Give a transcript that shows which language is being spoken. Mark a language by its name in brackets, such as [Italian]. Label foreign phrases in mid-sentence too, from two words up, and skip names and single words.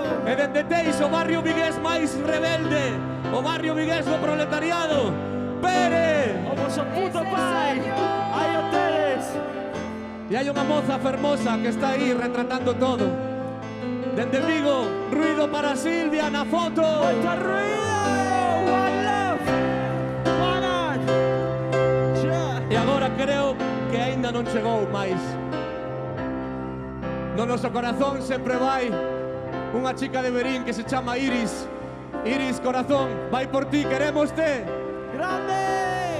[Galician] E dende Teis, o barrio vigués máis rebelde. O barrio vigués do proletariado. Pere. O vosso puto pai. Hai hoteles. E hai unha moza fermosa que está aí retratando todo. Dende Vigo, ruido para Silvia na foto. Moito ruido. [English] One love. One art. [Galician] E agora creo que aínda non chegou máis. No noso corazón sempre vai unha chica de Verín que se chama Iris. Iris, corazón, vai por ti, queremos te. Grande.